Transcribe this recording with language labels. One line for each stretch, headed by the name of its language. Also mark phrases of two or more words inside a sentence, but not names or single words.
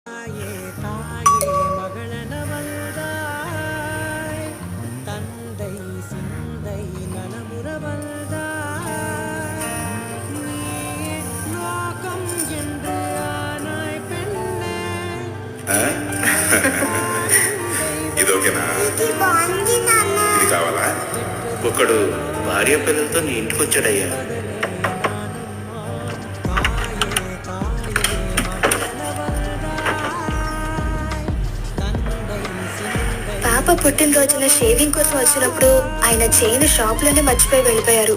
Tamil: தாயே தாயே மகளனவள்தாய் தந்தை சிந்தை நலமுறவள்தாய் நீயே லோகம் என்று ஆனாய் பெண்ணே
Telugu: ఇది ఓకేనా? ఇది బాగుంది నాన్న. ఇది కావాలా? ఒకడు భార్య పిల్లలతో నీ ఇంటికి వచ్చాడయ్యా. పాప పుట్టినరోజున షేవింగ్ కోసం వచ్చినప్పుడు ఆయన చైన్ షాప్ లోనే మర్చిపోయి వెళ్ళిపోయారు.